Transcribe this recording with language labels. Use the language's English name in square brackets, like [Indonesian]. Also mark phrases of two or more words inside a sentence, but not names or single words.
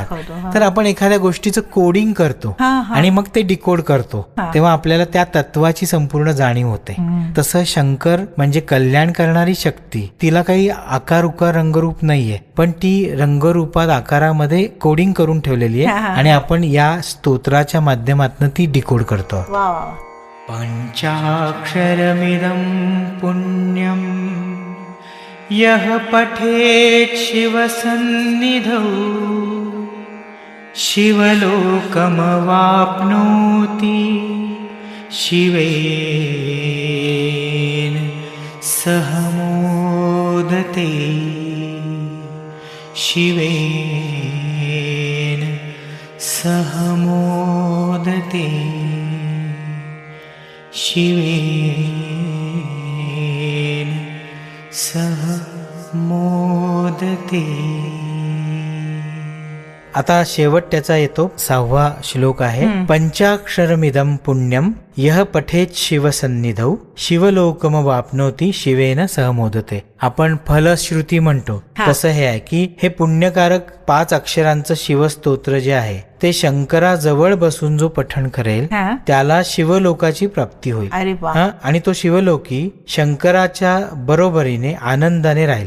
[Marathi] तर आपण एखाद्या गोष्टीचं कोडिंग करतो आणि मग ते डिकोड करतो, तेव्हा आपल्याला त्या तत्वाची संपूर्ण जाणीव होते. तसं शंकर म्हणजे कल्याण करणारी शक्ती, तिला काही आकार उकार रंगरूप नाहीये, पण ती रंगरूपात आकारामध्ये कोडिंग करून ठेवलेली आहे आणि आपण या स्तोत्राच्या माध्यमातून ती डिकोड करतो. [Sanskrit] पंचाक्षरमिदं पुण्यं यः पठेत् शिवसन्निधौ शिवलोकमवाप्नोति शिवेन सह मोदते शिवेन सह मोदते शिवेन सह मोदते. [Marathi] आता शेवट त्याचा येतो 6वा श्लोक आहे. [Sanskrit] पंचाक्षरमिदं पुण्यम यह पठेत शिवसन्निधौ शिवलोकम वापनोती शिवेन सह मोदते. [Marathi] आपण फलश्रुती म्हणतो तसं हे आहे की हे पुण्यकारक 5 अक्षरांचं शिवस्तोत्र जे आहे ते शंकराजवळ बसून जो पठण करेल त्याला शिवलोकाची प्राप्ती होईल. आणि तो शिवलोकी शंकराच्या बरोबरीने आनंदाने राहील.